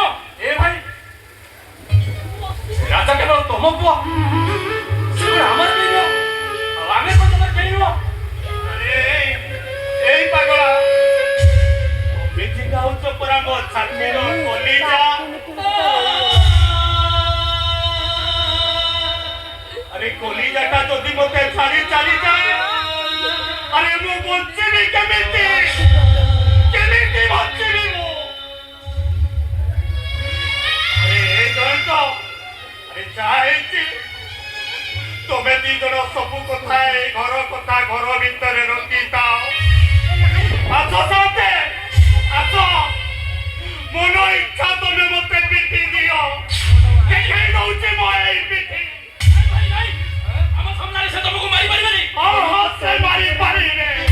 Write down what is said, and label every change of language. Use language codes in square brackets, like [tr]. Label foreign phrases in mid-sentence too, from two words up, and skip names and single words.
[or] ଏ ଭାଇ ରାଜା କେବଳ ତମ ପୁଅ ସେ କଣ ଆମର କେହି ନୁହଁ ଆଉ ଆମେ କଣ ତମର କେହି ନୁହଁ ଆରେ ଏଇ ପାଗଳା ଅଭିଜି ଗାଉଛ ପରା ମୋ ଛାତିର କଲିଜା ଆରେ କଲିଜାଟା ଯଦି ମତେ ଛାଡ଼ି ଚାଲି ଯାଏ ଆରେ ମୁ ବଞ୍ଚିବି କେମିତି କେମିତି ବଞ୍ଚିବି ମୁ ଆରେ ଏଇ ଜୟନ୍ତ ଆରେ ଯା ହେଇଛି ତମେ ଦି ଜଣ ସବୁ କଥା ଏଇ ଘର କଥା ଘର ଭିତରେ ରଖିଥାଅ ଆସ ସାନ୍ତେ ଆସ ମନ ଇଚ୍ଛା ତମେ ମତେ ପିଠି ଦିଅ ଦେଖେଇ ଦଉଛି ମୋ ଏଇ ପିଠି ଆମ ସାମ୍ନାରେ ସେ ତମକୁ ମାରି ପାରିବେନି ହଁ ସେ ମାରି ପାରିବେ